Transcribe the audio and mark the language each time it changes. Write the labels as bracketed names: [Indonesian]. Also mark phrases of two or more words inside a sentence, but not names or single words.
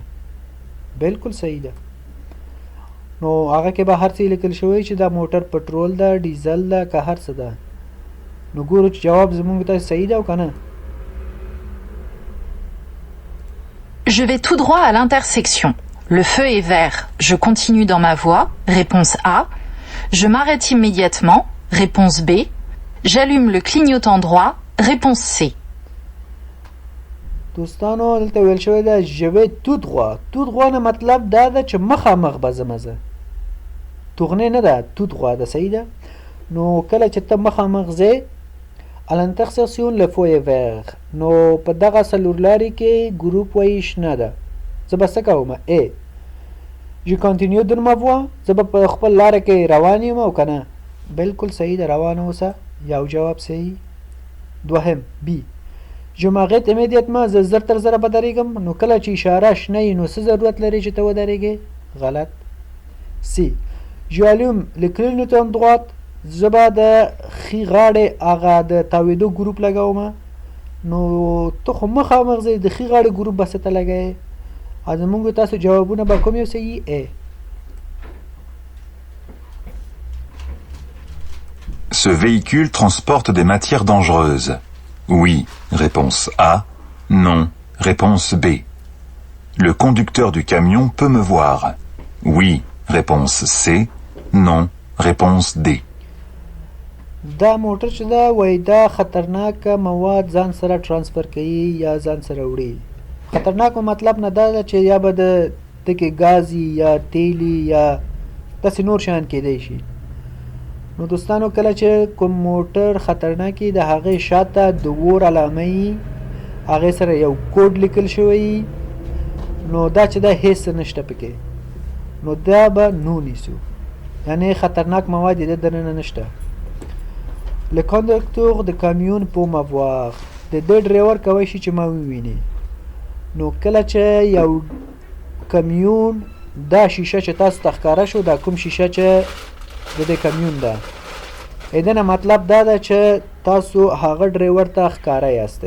[Pashto] بالکل صحیح ده. نو هغه کې به هر څه لیکل شوی چې دا موټر پټرول ده، ډیزل ده، که هر څه ده. نو ګورو چې جواب زمونږ ته صحیح ده او که نه. [French] Je vais tout droit à l'intersection. Le feu est vert. Je continue dans ma voie. Réponse A. Je m'arrête immédiatement. Réponse B. J'allume le clignotant droit. Réponse C. [Pashto] دوستانو دلته ویل شوی ده [French] je vais tout droit. tout droit [Pashto] نه مطلب دا ده چې مخامخ به ځمه زه. توغنې نه ده، [French] tout droit [Pashto] ده. صحیح ده. نو کله چې ته مخامخ ځې [French] à l'intersection le feu est vert. [Pashto] نو په دغه څلورلارې کې ګروپ وایي شنه ده. زه به څه کوم؟ A. [French] je continue dans ma voie. [Pashto] زه به په خپل لاره کې روان یم او که نه. بالکل صحیح ده، روان اوسه. یو جواب صحیح. دوهم B. [French] je m'arrête immédiatement. [Pashto] زه زر تر زره به درېږم. نو کله چې اشاره شنه وي نو څه ضرورت لري چې ته ودرېږې؟ غلط. C. [French] je allume le clignotant droit. [Pashto] زه به د ښي غاړې هغه د تاویدو ګروپ لګوم. نو ته خو مخامخ ځې، د ښي غاړې ګروپ به څه ته لګوې؟ زمونږ تاسو جوابونه به کوم یو صحیح؟ A. [French] Ce véhicule transporte des matières dangereuses. Oui, réponse A. Non, réponse B. Le conducteur du camion peut me voir. Oui, réponse C. Non, réponse D. [Pashto] دا موټر چې دا وایي دا خطرناک مواد ځان سره ترانسفر کوي یا ځان سره وړي. خطرناک مطلب نه دا ده چې یا به د کې ګازي یا تیلي یا داسې نور شیان کیدی شي. نو دوستانو کله چې کوم موټر خطرناکي د هغې شاته د اور علامه وي، هغې سره یو کوډ لیکل شوی، نو دا چې دا هیڅ نشته پکې، نو دا به نو نیسو، یعنې خطرناک مواد یې دننه نشته. [French] Le conducteur de camion peut m'avoir. [Pashto] د دې ډریور کولی شي چې ما وویني. نو کله چې یو کمیون دا شیشه چې تاسو ته ښکاره شو، دا کوم شیشه چې د دې کمیون ده، دنه مطلب دا ده چې تاسو هغه ډریور ته ښکاره یاستئ.